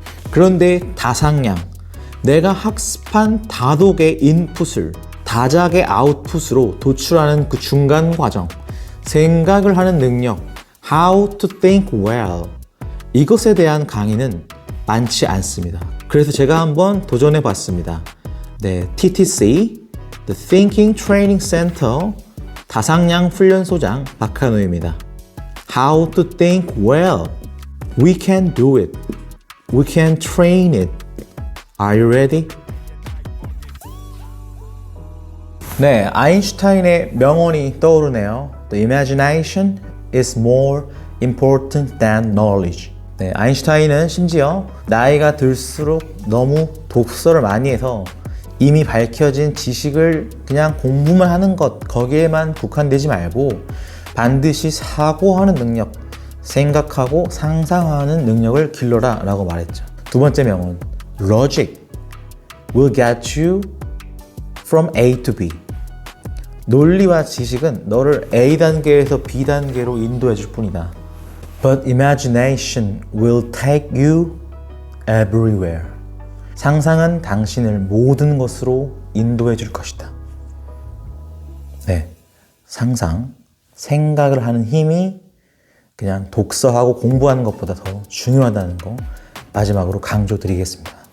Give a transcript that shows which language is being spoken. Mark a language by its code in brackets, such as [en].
[ko] 그런데 다상량, 내가 학습한 다독의 인풋을 다작의 아웃풋으로 도출하는 그 중간 과정, 생각을 하는 능력, [en] how to think well, [ko] 이것에 대한 강의는 많지 않습니다. 그래서 제가 한번 도전해 봤습니다. 네, TTC, The Thinking Training Center 다상량 훈련소장 박한우입니다. [en] How to think well. We can do it. We can train it. Are you ready? [ko] 네, 아인슈타인의 명언이 떠오르네요. [en] The imagination is more important than knowledge. [ko] 네, 아인슈타인은 심지어 나이가 들수록 너무 독서를 많이 해서 이미 밝혀진 지식을 그냥 공부만 하는 것, 거기에만 국한되지 말고 반드시 사고하는 능력, 생각하고 상상하는 능력을 길러라 라고 말했죠. 두 번째 명언, [en] Logic will get you from A to B. [ko] 논리와 지식은 너를 A 단계에서 B 단계로 인도해 줄 뿐이다. [en] But imagination will take you everywhere. [ko] 상상은 당신을 모든 것으로 인도해 줄 것이다. 네, 상상, 생각을 하는 힘이 그냥 독서하고 공부하는 것보다 더 중요하다는 거 마지막으로 강조드리겠습니다.